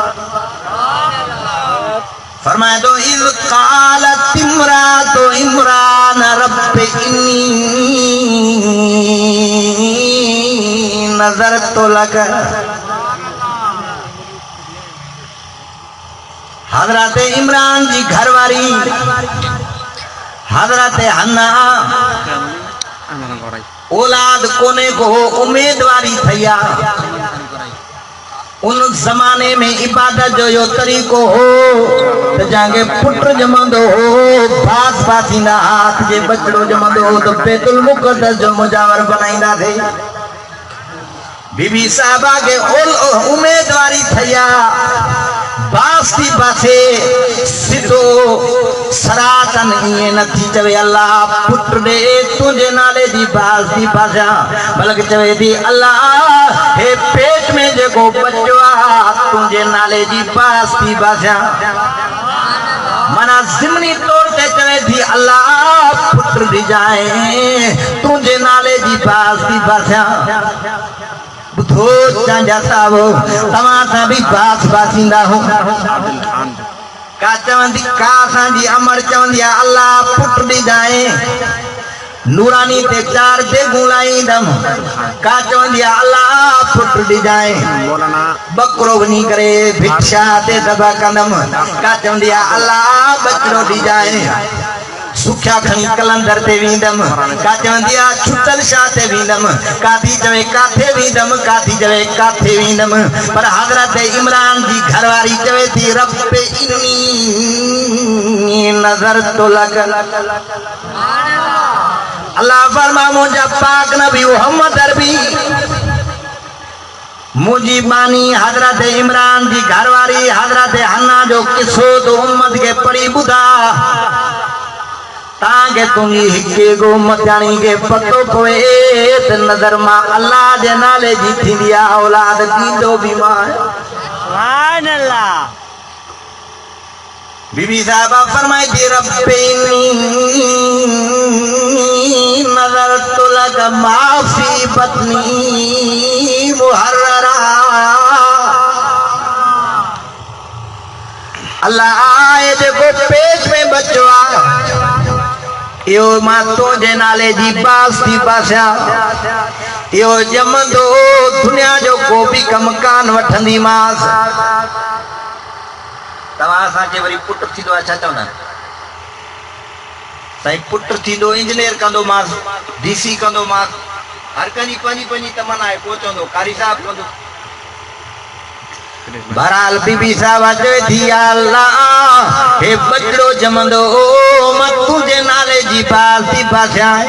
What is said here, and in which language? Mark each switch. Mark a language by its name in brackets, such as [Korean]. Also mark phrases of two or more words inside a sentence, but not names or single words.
[Sindhi] फरमाए तो [Arabic] إذ قالت امرأت عمران رب إني نذرت لك. [Sindhi] हजरत इमरान जी घरवारी हजरत हन्ना औलाद कोने को उम्मीदवारी थया। उन जमाने में इबादत जो यो तरीको हो तो जाके पुत्र जमंदो हो, बास बासींदा हाथ जे बचड़ो जमंदो हो तो बैतुल मुक़द्दस जो मुजावर बनाईंदा थे। बीबी साहबा के उम्मीदवारी थया। बास्ती पासे सिधो सरातन ये नथी चवे अल्लाह पुत्र दे तुझे नाले दी बास्ती पासा, बल्कि चवे दी अल्लाह हे पेट में जेको बच्चो आ तुझे नाले दी बास्ती पासा। मना जिमनी तौर ते चवे थी अल्लाह पुत्र दी जाए तुझे नाले दी बास्ती पासा। बुधो चांजा साहब तमासा भी बास बासिंदा हो का चवंदी का असांजी अमर चवंदी आहे अल्लाह पुट दी जाए नूरानी ते चार बेगूं लाईंदम। का चवंदी आहे अल्लाह पुट दी जाए बकरो वञी करे भिक्षा ते दबा कंदम। का चवंदी आहे अल्लाह बकरो दी जाए सुख्या खणी कलंदर ते वींदम। का चवंदी आहे छुटल शाह ते वींदम। काथी चवे काथे वींदम, काथी चवे काथे वींदम। पर हजरत इमरान जी घरवारी चवे थी [Arabic] رب إني نذرت لك. [Sindhi] अल्लाह फरमा मुझा पाक नबी मोहम्मद अरबी मुझी बानी हजरत इमरान जी घरवारी हजरत हन्ना जो किस्सो तो उम्मत के पढ़ी ॿुधा ताके तुंहिंजी हिके गो मतियाणी के पतो पवे त नज़र मां अल्लाह जे नाले जी थींदी आहे औलाद ॾींदो बि मां। [Arabic] سبحان الله. [Sindhi] बीबी साहबा फरमाई थी [Arabic] رب نذرت لك ما في بطني محررا. [Sindhi] अल्लाह ये देखो पेट में बच्चो आ यो मां तुंहिंजे नाले जी बास थी पासिया यो जमंदो दुनिया जो को भी कम कान वठंदी मास तव्हां असांखे वरी पुट थींदो आहे छा चवंदा साईं पुट थींदो इंजीनियर कंदो मास डीसी कंदो मास हर कंहिंजी पंहिंजी पंहिंजी तमन्ना आहे को चवंदो कारी साहब कंदो बहरहाल बीबी साहब चवे थी अल्लाह हे बचड़ो जमंदो मां तुंहिंजे नाले जी बास थी पासिया